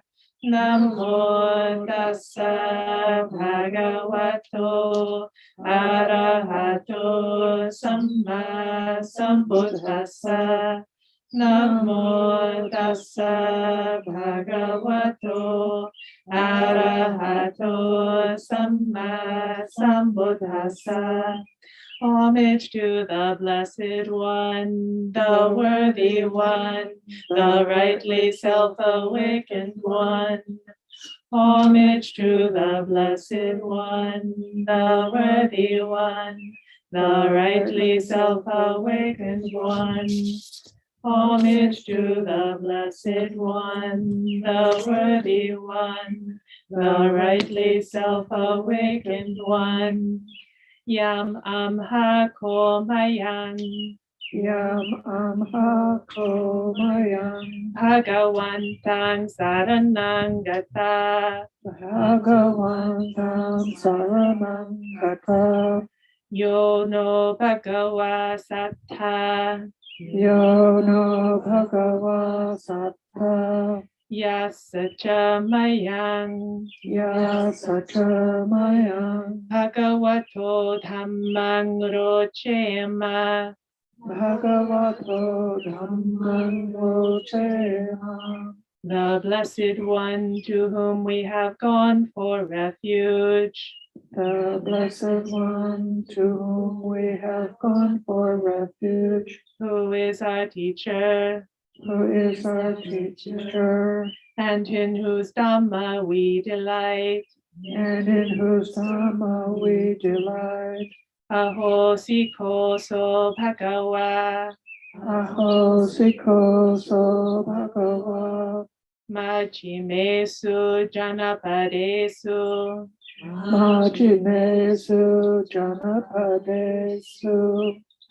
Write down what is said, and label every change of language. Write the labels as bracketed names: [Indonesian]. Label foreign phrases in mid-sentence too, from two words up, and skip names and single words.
[Pali] Namo Tassa Bhagavato Arahato Samma Sambuddhassa. Namo Tassa Bhagavato Arahato Samma Sambuddhassa. [English] Homage to the Blessed One, the Worthy One, the rightly self-awakened One. Homage to the Blessed One, the Worthy One, the rightly self-awakened One. Homage to the Blessed One, the Worthy One, the rightly self-awakened One. [Pali] Yam amha komayang, Yam amha komayang, Bhagavantang saranang gata, Bhagavantam saranam gata, yo no bhagava sattha, yo no bhagava sattva, yasacha mayang, yasacha mayang, Bhagavato dhammang rochema, Bhagavato dhammam vochema. [English] the Blessed One to whom we have gone for refuge. The Blessed One to whom we have gone for refuge, Who is our teacher, who is our teacher, and in whose Dhamma we delight. and in whose Dhamma we delight. [Pali] Ahosiko so bhagava, Ahosiko so bhagava, Majjimesu janapadesu, Majjimesu janapadesu,